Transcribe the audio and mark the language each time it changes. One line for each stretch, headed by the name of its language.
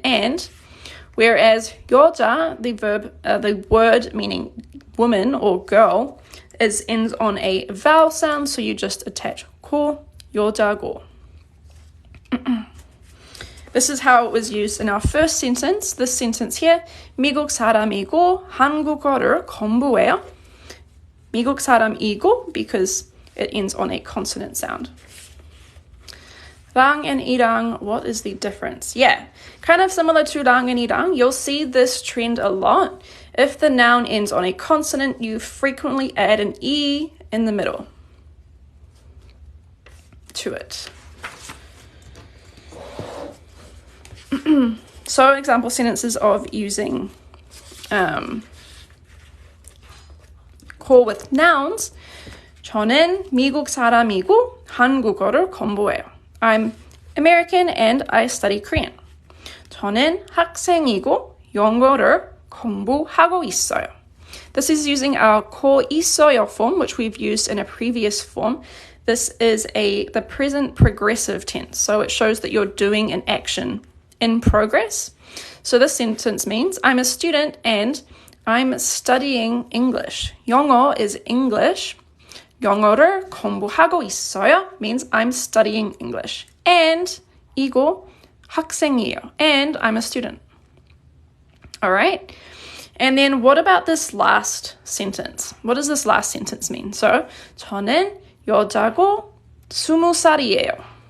English: And whereas 여자, the verb, the word meaning woman or girl, ends on a vowel sound, so you just attach 고, 여자고. This is how it was used in our first sentence. This sentence here,
Korean: 미국 사람이고 한국어를 공부해요. 미국 사람이고
English: because it ends on a consonant sound. 랑 and 이랑, what is the difference? Yeah, kind of similar to 랑 and 이랑. You'll see this trend a lot. If the noun ends on a consonant, you frequently add an E in the middle to it. So example sentences of using 고 with nouns.
Korean: 저는 미국 사람이고 한국어를 공부해요.
English: I'm American and I study Korean.
Korean: 저는 학생이고 영어를 공부하고 있어요.
English: This is using our 고 있어요 form, which we've used in a previous form. This is the present progressive tense, so it shows that you're doing an action in progress. So this sentence means I'm a student and I'm studying English. 영어 is English.
Korean: 영어를 공부하고 있어요
English: means I'm studying English.
Korean: And 이고 학생이에요.
English: And I'm a student. All right. And then what about this last sentence? What does this last sentence mean?
Korean: So 저는 여자고 20살이에요.